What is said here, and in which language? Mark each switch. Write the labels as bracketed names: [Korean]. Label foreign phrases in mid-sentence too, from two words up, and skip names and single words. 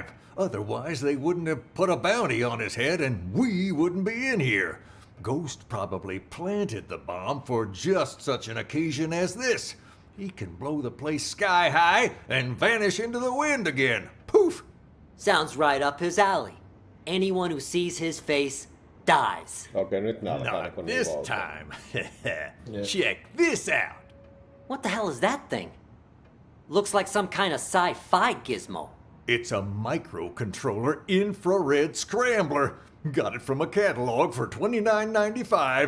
[English] Otherwise, they wouldn't have put a bounty on his head and we wouldn't be in here. Ghost probably planted the bomb for just such an occasion as this. He can blow the place sky high and vanish into the wind again. Poof! Sounds right up his alley. Anyone who sees his face dies. [Finnish] Okei, nyt nää alkaa Not niin this voltaa. [English] time. Check this out. What the hell is that thing? Looks like some kind of sci-fi gizmo. It's a microcontroller infrared scrambler. Got it from a catalog for $29.95.